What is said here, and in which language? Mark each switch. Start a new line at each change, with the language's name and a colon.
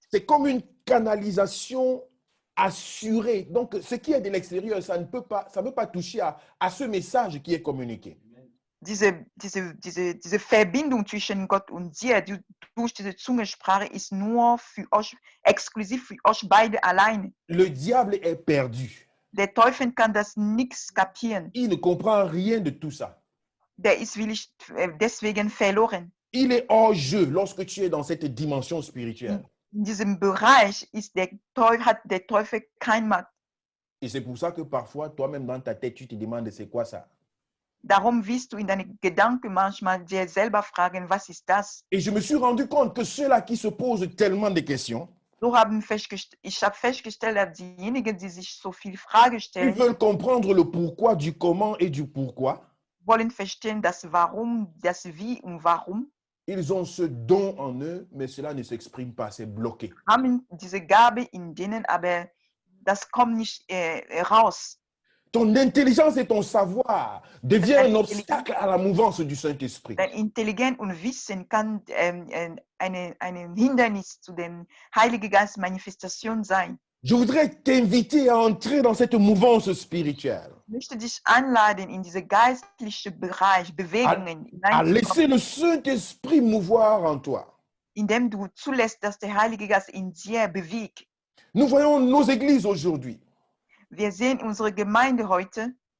French: C'est comme une canalisation assurée. Donc, ce qui est de l'extérieur, ça ne peut pas toucher à ce message qui est communiqué.
German: Diese Verbindung zwischen Gott und dir durch diese Zungensprache ist nur für euch, exklusiv für euch beide alleine.
French: Le diable est perdu.
German: Der Teufel kann das nichts kapieren.
French: Il ne comprend rien de tout ça.
German: Der ist deswegen verloren.
French: Il est hors jeu lorsque tu es dans cette dimension spirituelle.
German: In diesem Bereich hat der Teufel kein Macht.
French: Et c'est pour ça que parfois, toi-même dans ta tête, tu te demandes c'est quoi ça?
German: Darum wirst du in deinen Gedanken manchmal dir selber fragen, was ist das?
French: Et je me suis rendu compte que ceux-là qui se posent tellement de questions,
German: Ich habe festgestellt, dass diejenigen, die sich so viele Fragen
French: ils
German: stellen,
French: veulent comprendre le pourquoi, du comment et du pourquoi.
German: wollen verstehen, das Warum, das Wie und Warum.
French: Ils ont ce don en eux, mais cela ne s'exprime pas, c'est bloqué.
German: Haben diese Gabe in denen, aber das kommt nicht raus.
French: Ton intelligence et ton savoir deviennent un obstacle à la mouvance du Saint-Esprit.
German: Dein Intelligenz und Wissen kann ein Hindernis zu der Heiligen Geist Manifestation sein.
French: Je voudrais t'inviter à entrer dans cette mouvance spirituelle,
German: Ich möchte dich einladen, in diese geistliche Bereich, Bewegungen
French: à laisser
German: hineinzukommen,
French: le Saint-Esprit mouvoir en toi.
German: indem du zulässt, dass der Heilige Geist in dir bewegt.
French: Nous voyons nos églises aujourd'hui.
German: Wir sehen unsere Gemeinde heute,